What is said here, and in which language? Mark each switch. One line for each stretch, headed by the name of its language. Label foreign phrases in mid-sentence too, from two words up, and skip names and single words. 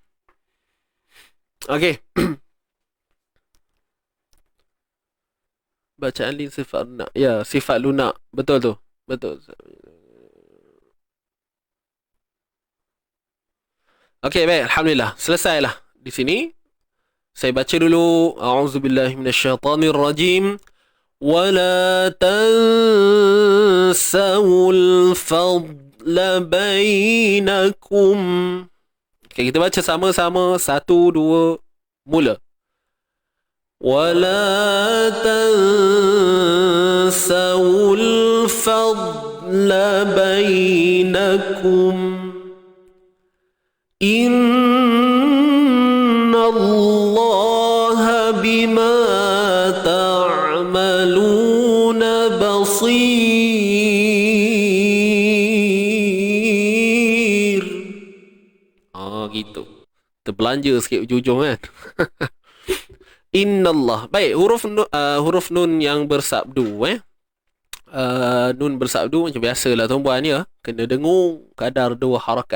Malay: Okey. Bacaan lin sifat lunak. Ya, sifat lunak. Betul tu. Betul. Okey, baik. Alhamdulillah. Selesailah di sini. Saya baca dulu.
Arabic: أعوذ بالله من الشيطان الرجيم. ولا تنسوا الفضل بينكم.
Malay: Okey, kita baca sama-sama. 1, 2, mula.
Arabic: ولا تنسوا الفضل بينكم. إن الله بما تعملون بصير.
Malay: Gitu. Terbelanja sikit ujung kan. Innallah. Baik, huruf nun yang bersabdu nun bersabdu macam biasalah tuan-puan ya. Kena dengung kadar 2 harakat.